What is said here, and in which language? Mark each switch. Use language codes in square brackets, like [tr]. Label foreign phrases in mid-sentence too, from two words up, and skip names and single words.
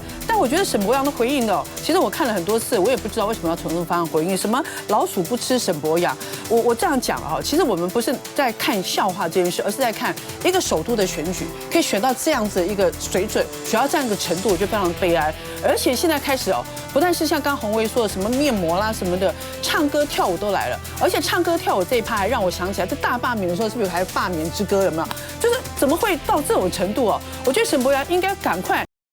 [zh] 但我覺得沈伯洋的回應呢，其實我看了很多次，我也不知道為什麼要從這個方向回應，什麼老鼠不吃沈伯洋， 我這樣講啊，其實我們不是在看笑話這件事，而是在看一個首都的選舉可以選到這樣子的一個水準，選到這樣一個程度，我覺得非常悲哀。而且現在開始哦，不但是像刚宏維說的什麼面膜啦什麼的，唱歌跳舞都來了，而且唱歌跳舞這一趴還讓我想起來，在大罷免的時候是不是還有罷免之歌有沒有？就是怎麼會到這種程度哦？我覺得沈伯洋應該趕快